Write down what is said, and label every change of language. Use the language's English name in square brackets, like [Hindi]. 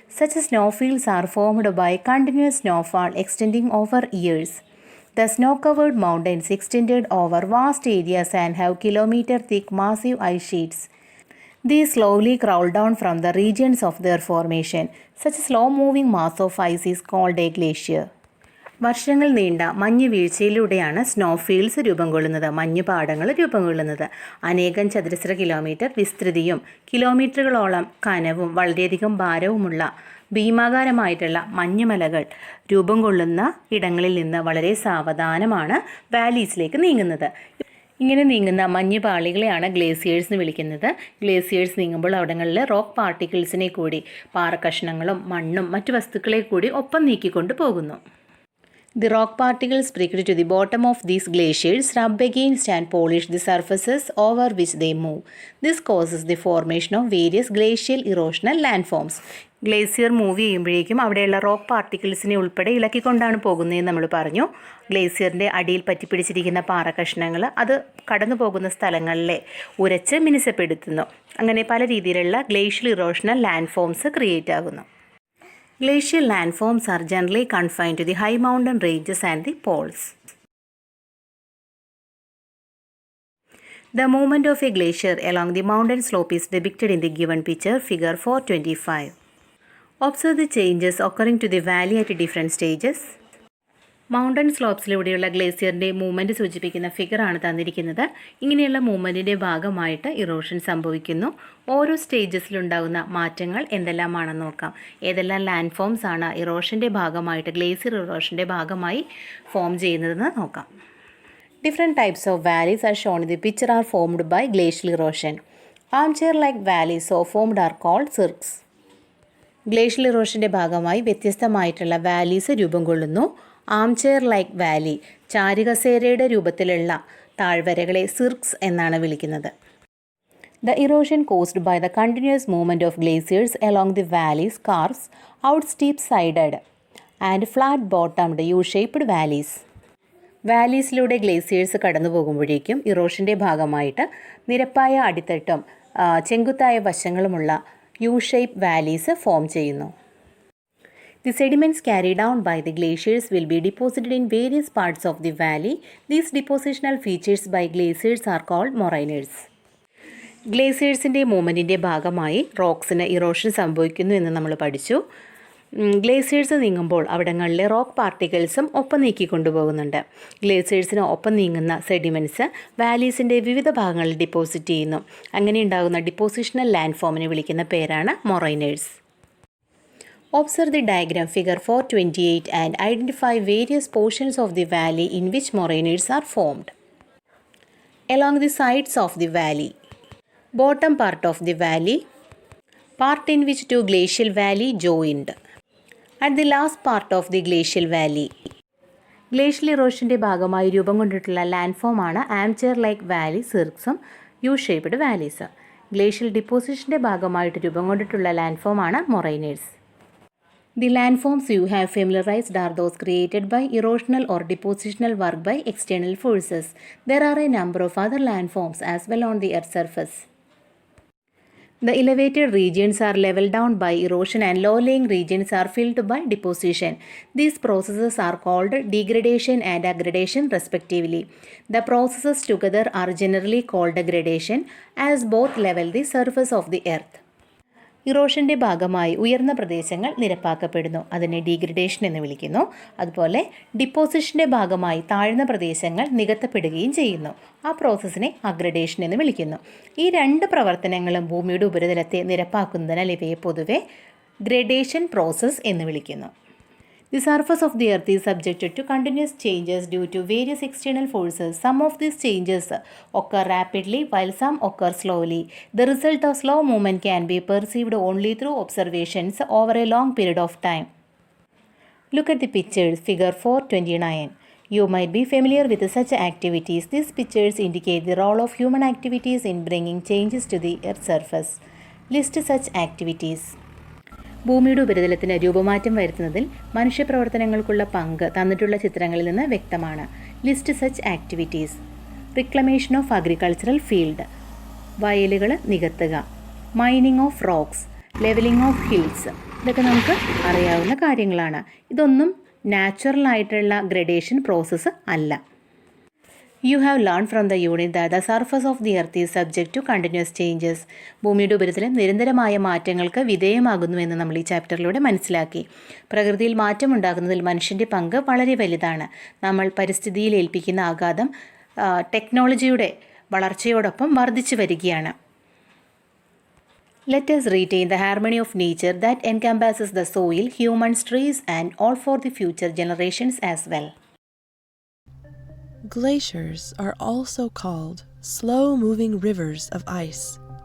[English] Such snowfields are formed by continuous snowfall extending over years. The snow-covered mountains extended over vast areas and have kilometer-thick massive ice sheets. These slowly crawl down from the regions of their formation. Such a slow-moving mass of ice is called a glacier. [Malayalam] വർഷങ്ങൾ നീണ്ട മഞ്ഞ് വീഴ്ചയിലൂടെയാണ് സ്നോഫീൽഡ്സ് രൂപം കൊള്ളുന്നത്, മഞ്ഞുപാടങ്ങൾ രൂപം കൊള്ളുന്നത്. അനേകം ചതുരശ്ര kilometre വിസ്തൃതിയും കിലോമീറ്ററുകളോളം കനവും വളരെയധികം ഭാരവുമുള്ള ഭീമാകാരമായിട്ടുള്ള മഞ്ഞുമലകൾ രൂപം കൊള്ളുന്ന ഇടങ്ങളിൽ നിന്ന് വളരെ സാവധാനമാണ് വാലീസിലേക്ക് നീങ്ങുന്നത്. ഇങ്ങനെ നീങ്ങുന്ന മഞ്ഞുപാളികളെയാണ് ഗ്ലേസിയേഴ്സ് എന്ന് വിളിക്കുന്നത്. ഗ്ലേസിയേഴ്സ് നീങ്ങുമ്പോൾ അവിടങ്ങളിൽ റോക്ക് പാർട്ടിക്കിൾസിനെ കൂടി, പാറക്കഷ്ണങ്ങളും മണ്ണും മറ്റു വസ്തുക്കളെ കൂടി ഒപ്പം നീക്കിക്കൊണ്ട് പോകുന്നു. [English] The rock particles pricked to the bottom of these glaciers rub against and polish the surfaces over which they move. This causes the formation of various glacial erosional landforms. [Malayalam] Glacier move ചെയ്യുമ്പോഴേക്കും അവിടെയുള്ള rock പാർട്ടിക്കിൾസിനെ ഉൾപ്പെടെ ഇളക്കിക്കൊണ്ടാണ് പോകുന്നതെന്ന് നമ്മൾ പറഞ്ഞു. ഗ്ലേസിയറിൻ്റെ അടിയിൽ പറ്റിപ്പിടിച്ചിരിക്കുന്ന പാറക്കഷ്ണങ്ങൾ അത് കടന്നു പോകുന്ന സ്ഥലങ്ങളിലെ ഉരച്ച് മിനുസപ്പെടുത്തുന്നു. അങ്ങനെ പല രീതിയിലുള്ള ഗ്ലേഷ്യൽ ഇറോഷണൽ ലാൻഡ്ഫോംസ് ക്രിയേറ്റ് ആകുന്നു. [English] Glacial landforms are generally confined to the high mountain ranges and the poles. The movement of a glacier along the mountain slope is depicted in the given picture, figure 425. Observe the changes occurring to the valley at different stages. [Malayalam] Mountain സ്ലോപ്സിലൂടെയുള്ള ഗ്ലേസിയറിൻ്റെ movement സൂചിപ്പിക്കുന്ന ഫിഗറാണ് തന്നിരിക്കുന്നത്. ഇങ്ങനെയുള്ള മൂവ്മെൻറ്റിൻ്റെ ഭാഗമായിട്ട് erosion സംഭവിക്കുന്നു. ഓരോ സ്റ്റേജസിലുണ്ടാകുന്ന മാറ്റങ്ങൾ എന്തെല്ലാമാണെന്ന് നോക്കാം. ഏതെല്ലാം land forms ആണ് ഇറോഷൻ്റെ ഭാഗമായിട്ട്, ഗ്ലേസിയർ ഇറോഷൻ്റെ ഭാഗമായി ഫോം ചെയ്യുന്നതെന്ന് നോക്കാം. [English] Different types of valleys are shown in the picture are formed by glacial erosion. Armchair like valleys so formed are called cirques. [Malayalam] Glacial ഇറോഷൻ്റെ ഭാഗമായി വ്യത്യസ്തമായിട്ടുള്ള വാലീസ് രൂപം കൊള്ളുന്നു. [English] armchair like valley, [Malayalam] ചാരുകസേരയുടെ രൂപത്തിലുള്ള താഴ്വരകളെ സിർക്സ് എന്നാണ് വിളിക്കുന്നത്. [English] The erosion caused by the continuous movement of glaciers along the valleys carves out steep-sided and flat-bottomed U-shaped valleys. [Malayalam] വാലീസിലൂടെ glaciers കടന്നു പോകുമ്പോഴേക്കും ഇറോഷൻ്റെ ഭാഗമായിട്ട് നിരപ്പായ അടിത്തട്ടും ചെങ്കുത്തായ വശങ്ങളുമുള്ള U-shape വാലീസ് ഫോം ചെയ്യുന്നു. [English] The sediments carried down by the glaciers will be deposited in various parts of the valley. These depositional features by glaciers are called moraines. [Malayalam] ഗ്ലേസിയേഴ്സിൻ്റെ മൂവ്മെൻറ്റിൻ്റെ ഭാഗമായി റോക്സിന് erosion സംഭവിക്കുന്നു എന്ന് നമ്മൾ പഠിച്ചു. ഗ്ലേസിയേഴ്സ് നീങ്ങുമ്പോൾ അവിടങ്ങളിലെ റോക്ക് പാർട്ടിക്കിൾസും ഒപ്പം നീക്കിക്കൊണ്ടുപോകുന്നുണ്ട്. ഗ്ലേസിയേഴ്സിന് ഒപ്പം നീങ്ങുന്ന സെഡിമെൻറ്റ്സ് വാലീസിൻ്റെ വിവിധ ഭാഗങ്ങളിൽ ഡിപ്പോസിറ്റ് ചെയ്യുന്നു. അങ്ങനെ ഉണ്ടാകുന്ന ഡിപ്പോസിഷണൽ ലാൻഡ് ഫോമിനെ വിളിക്കുന്ന പേരാണ് മൊറൈനേഴ്സ്. [English] Observe the diagram figure 428 and identify various portions of the valley in which moraines are formed. Along the sides of the valley, bottom part of the valley, part in which two glacial valley joined, at the last part of the glacial valley. [Malayalam] Glacial ഇറോഷൻ്റെ ഭാഗമായി രൂപം കൊണ്ടിട്ടുള്ള ലാൻഡ്ഫോമാണ് [English] armchair like valley, [Malayalam] സിർക്സും U shaped valleys. Glacial ഡിപ്പോസിഷൻ്റെ ഭാഗമായിട്ട് രൂപം കൊണ്ടിട്ടുള്ള ലാൻഡ്ഫോമാണ് മൊറൈനേഴ്സ്. [English] The landforms you have familiarized are those created by erosional or depositional work by external forces. There are a number of other landforms as well on the Earth's surface. The elevated regions are leveled down by erosion and low-lying regions are filled by deposition. These processes are called degradation and aggradation respectively. The processes together are generally called gradation as both level the surface of the Earth. [Malayalam] ഇറോഷൻ്റെ ഭാഗമായി ഉയർന്ന പ്രദേശങ്ങൾ നിരപ്പാക്കപ്പെടുന്നു, അതിനെ degradation എന്ന് വിളിക്കുന്നു. അതുപോലെ ഡിപ്പോസിഷൻ്റെ ഭാഗമായി താഴ്ന്ന പ്രദേശങ്ങൾ നികത്തപ്പെടുകയും ചെയ്യുന്നു. ആ പ്രോസസ്സിനെ അഗ്രഡേഷൻ എന്ന് വിളിക്കുന്നു. ഈ രണ്ട് പ്രവർത്തനങ്ങളും ഭൂമിയുടെ ഉപരിതലത്തെ നിരപ്പാക്കുന്നതിനാൽ ഇവയെ പൊതുവെ ഗ്രഡേഷൻ പ്രോസസ്സ് എന്ന് വിളിക്കുന്നു. [English] The surface of the earth is subjected to continuous changes due to various external forces. Some of these changes occur rapidly while some occur slowly. The result of slow movement can be perceived only through observations over a long period of time. Look at the pictures, figure 429. You might be familiar with such activities. These pictures indicate the role of human activities in bringing changes to the Earth's surface. List such activities. [Malayalam] ഭൂമിയുടെ ഉപരിതലത്തിന് രൂപമാറ്റം വരുത്തുന്നതിൽ മനുഷ്യപ്രവർത്തനങ്ങൾക്കുള്ള പങ്ക് തന്നിട്ടുള്ള ചിത്രങ്ങളിൽ നിന്ന് വ്യക്തമാണ്. [English] List such activities. Reclamation of agricultural field, [Malayalam] വയലുകൾ നികത്തുക. [English] Mining of rocks, levelling of hills. [Malayalam] ഇതൊക്കെ നമുക്ക് അറിയാവുന്ന കാര്യങ്ങളാണ്. ഇതൊന്നും നാച്ചുറൽ ആയിട്ടുള്ള ഗ്രഡേഷൻ പ്രോസസ്സ് അല്ല. [English] You have learned from the unit that the surface of the earth is subject to continuous changes. [Malayalam] ഭൂമിയുടെ ഉപരിതലം നിരന്തരമായ മാറ്റങ്ങൾക്ക് വിധേയമാകുന്നുവെന്ന് നമ്മൾ ഈ ചാപ്റ്ററിലൂടെ മനസ്സിലാക്കി. പ്രകൃതിയിൽ മാറ്റമുണ്ടാകുന്നതിൽ മനുഷ്യൻ്റെ പങ്ക് വളരെ വലുതാണ്. നമ്മൾ പരിസ്ഥിതിയിൽ ഏൽപ്പിക്കുന്ന ആഘാതം ടെക്നോളജിയുടെ വളർച്ചയോടൊപ്പം വർദ്ധിച്ചു വരികയാണ്. [English] Let us retain the harmony of nature that encompasses the soil, humans, trees, and all for the future generations as well. Glaciers are also called slow-moving rivers of ice.